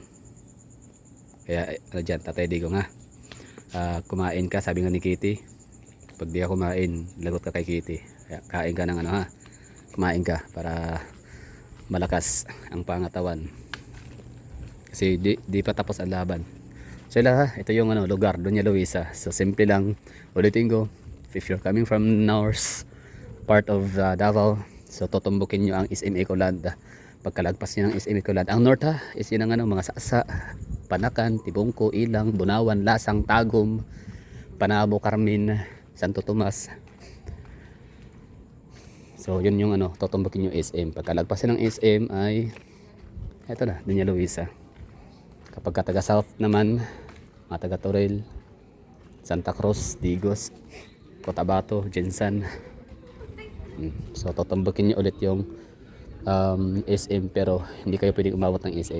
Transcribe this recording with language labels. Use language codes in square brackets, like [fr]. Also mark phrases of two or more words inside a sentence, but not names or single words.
[tl] Kaya dyan, Tatay Digong, kumain ka, sabi nga ni Kitty, pag di ka kumain, lagot ka kay Kitty. Kaya kain ka ng kumain ka para malakas ang pangatawan. Kasi di pa tapos ang laban. So ito yung lugar, Doña Luisa. So simple lang, ulitin ko, [en] if you're coming from north part of Davao, so [tl] tutumbukin nyo ang [en] SM Ecoland. [tl] Pagkalagpas nyo ng SM Ecoland, ang north is yun ang mga Sasa, Panakan, Tibungko, Ilang, Bunawan, Lasang, Tagum, Panabo, Carmen, Santo Tomas. So yun yung tutumbukin nyo SM. Pagkalagpas ng SM ay ito na, Doña Luisa. Kapag taga south naman, mga taga Toril, Santa Cruz, Digos, Cotabato, Jensan. So tutumbukin nyo ulit yung SM, pero hindi kayo pwedeng umabot ng SM.